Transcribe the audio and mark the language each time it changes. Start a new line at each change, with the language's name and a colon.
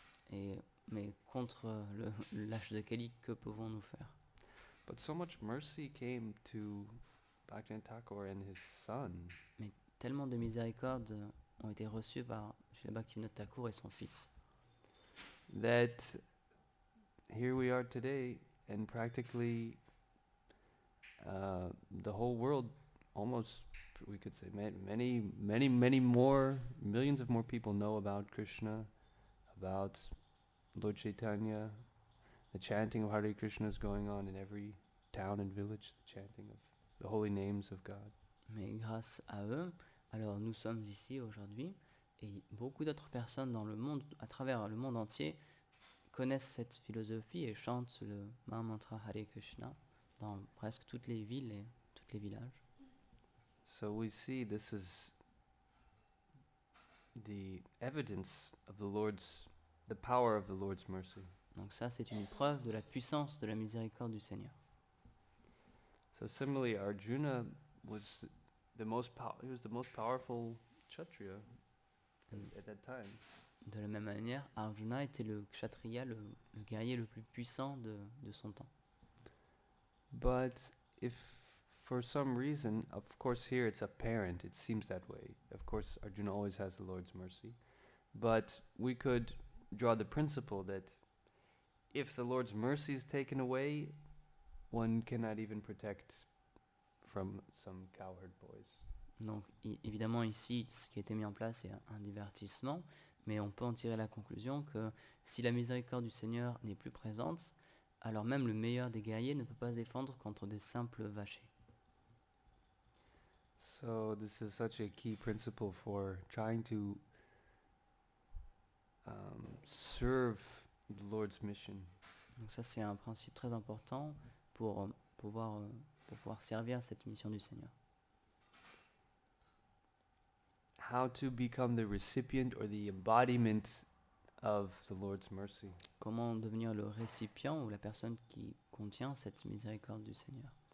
French: Mais contre l'âge de Kali, que pouvons-nous faire?
English: But so much mercy came to Bhaktivinoda Thakur and his son.
French: Mais tellement de miséricordes ont été reçues par Srila Bhaktivinoda Thakur et son fils,
English: That here we are today, and practically the whole world, almost we could say many more, millions of more people know about Krishna, about Lord Chaitanya. The chanting of Hare Krishna is going on in every town and village, the chanting of the holy names of God.
French: mais grâce à eux, alors nous sommes ici aujourd'hui, et beaucoup d'autres personnes dans le monde, à travers le monde entier, connaissent cette philosophie et chantent le Mahamantra Hare Krishna dans presque toutes les villes et tous les villages.
English: So we see this is the evidence of the power of the Lord's mercy.
French: Donc ça, c'est une preuve de la puissance de la miséricorde du Seigneur.
English: So similarly, Arjuna was the most powerful Kshatriya at that time.
French: De la même manière, Arjuna était le kshatriya, le guerrier le plus puissant de son temps.
English: But if for some reason, of course here it's apparent, it seems that way. Of course Arjuna always has the Lord's mercy. But we could draw the principle that if the Lord's mercy is taken away, one cannot even protect from some cowherd boys.
French: Donc évidemment ici, ce qui a été mis en place est un divertissement, mais on peut en tirer la conclusion que si la miséricorde du Seigneur n'est plus présente, alors même le meilleur des guerriers ne peut pas se défendre contre de simples vachers.
English: So this is such a key principle for trying to serve the Lord's mission.
French: Donc ça c'est un principe très important pour pouvoir servir cette mission du Seigneur.
English: How to become the recipient or the embodiment of the Lord's mercy.
French: Comment devenir le récipient ou la personne qui contient cette miséricorde du Seigneur.